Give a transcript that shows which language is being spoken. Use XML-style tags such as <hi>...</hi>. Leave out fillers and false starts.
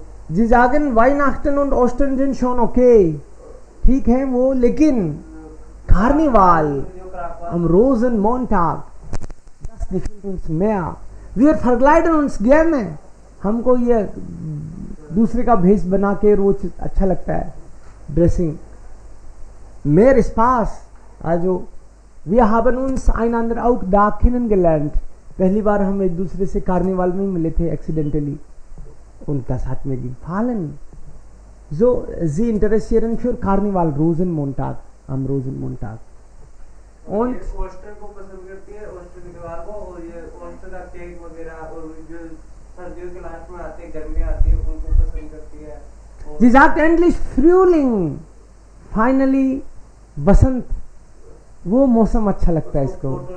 <de>Sie sagen Weihnachten und Ostern sind schon okay.</de> <hi>ठीक है वो, लेकिन</hi> <de>Karneval am Rosenmontag, das gefällt uns mehr. Wir verkleiden uns gerne.</de> <hi>हमको ये दूसरे का भेष बना के रोज अच्छा लगता है.</hi> <de>Dressing. Mehr Spaß. Also wir haben uns einander auch da kennengelernt.</de> <hi>पहली बार हम एक दूसरे से कार्निवाल में मिले थे accidentally.</hi> <de>Und das hat mir gefallen. So, sie interessieren für Karneval Rosenmontag, am Rosenmontag. Und</de> <hi>oyster को पसंद करती है, ओस्टर त्योहार को, और ये ओस्टर का केक वगैरह और जो सर्दियों के लास्ट में आते हैं, गर्मियाँ आती है, उनको पसंद करती है.</hi> <de>sie sagt endlich Frühling.</de> <hi>Finally, बसंत. वो मौसम अच्छा लगता है इसको.</hi>